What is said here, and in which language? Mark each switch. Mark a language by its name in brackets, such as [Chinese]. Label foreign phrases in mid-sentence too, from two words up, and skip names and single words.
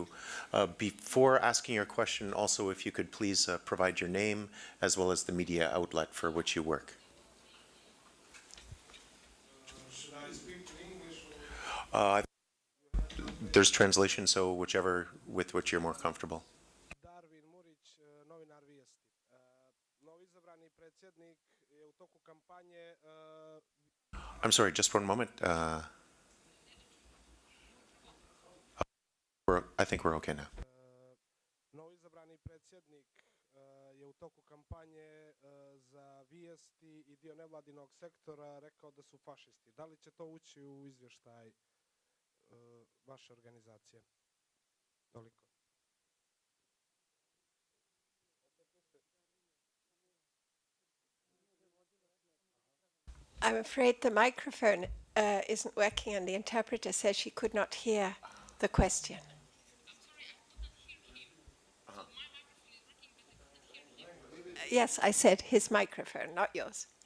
[English] Before asking your question, also, if you could please provide your name as well as the media outlet for which you work. Should I speak in English? There's translation, so whichever with which you're more comfortable. [Serbian] Darvin Murić, novinar Vijesti. Novoizabrani predsjednik je u toku kampanje. [English] I'm sorry, just one moment. I think we're okay now. [Serbian] Novoizabrani predsjednik je u toku kampanje za Vijesti i dio nevladinog sektora rekao da su fašisti. Da li će to ući u izvještaj vaše organizacije? Toliko. [English] I'm afraid the microphone isn't working and the interpreter says she could not hear the question. Yes, I said his microphone, not yours.